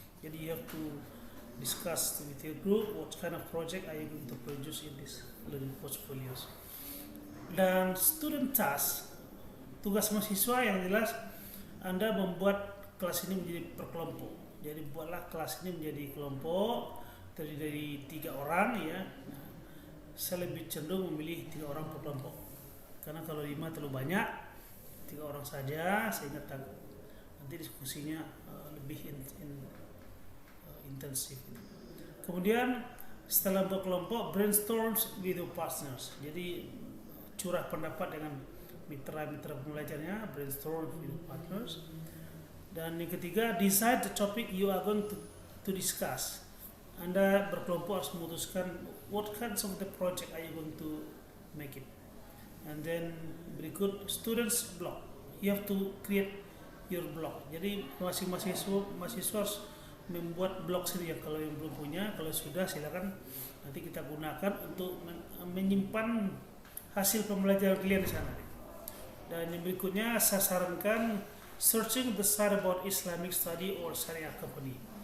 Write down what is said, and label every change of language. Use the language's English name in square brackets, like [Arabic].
[Indonesian] Jadi [English] you have to discuss with your group what kind of project are you going to produce in this learning portfolios. [Indonesian] Dan [English] student task [Indonesian] tugas mahasiswa yang jelas Anda membuat kelas ini menjadi berkelompok. Jadi buatlah kelas ini menjadi kelompok terdiri dari 3 orang ya. Nah, saya lebih cenderung memilih 3 orang per kelompok. Karena kalau 5 terlalu banyak, 3 orang saja sehingga nanti diskusinya lebih intensif. Kemudian setelah berkelompok, [English] brainstorms with your partners. [Indonesian] Jadi curah pendapat dengan mitra-mitra pembelajarnya, [English] brainstorm with your partners. [Indonesian] Dan yang ketiga, [English] decide the topic you are going to discuss. [Indonesian] Anda berkelompok harus memutuskan [English] what kinds of the project are you going to make it. And then [Indonesian] berikut, [English] students blog. You have to create your blog. [Indonesian] Jadi masing-masing mahasiswa harus membuat blog sendiri. Kalau yang belum punya, kalau sudah silakan nanti kita gunakan untuk menyimpan hasil pembelajaran kalian di sana. Dan yang berikutnya saya sarankan [English] searching the site about Islamic study or Syariah company.